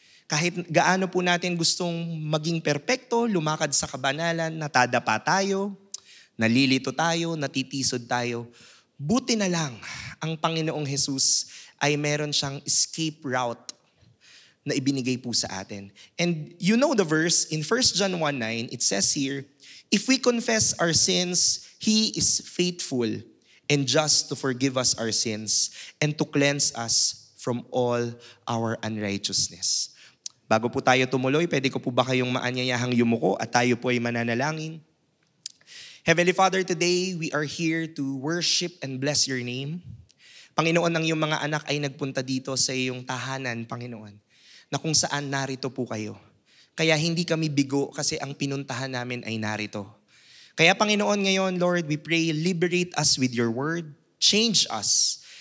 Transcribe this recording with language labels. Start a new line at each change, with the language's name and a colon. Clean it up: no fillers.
Filipino: Kahit gaano po natin gustong maging perpekto, lumakad sa kabanalan, natadapa tayo, nalilito tayo, natitisod tayo. Buti na lang ang Panginoong Jesus ay meron siyang escape route na ibinigay po sa atin.
English: And you know the verse in 1 John 1:9, it says here, if we confess our sins, He is faithful and just to forgive us our sins and to cleanse us from all our unrighteousness.
Filipino: Bago po tayo tumuloy, pwede ko po ba kayong maanyayahang yumuko at tayo po ay mananalangin?
English: Heavenly Father, today we are here to worship and bless your name.
Filipino: Panginoon, ang iyong mga anak ay nagpunta dito sa iyong tahanan, Panginoon, na kung saan narito po kayo. Kaya hindi kami bigo kasi ang pinuntahan namin ay narito. Kaya Panginoon ngayon,
English: Lord, we pray, liberate us with your word, change us.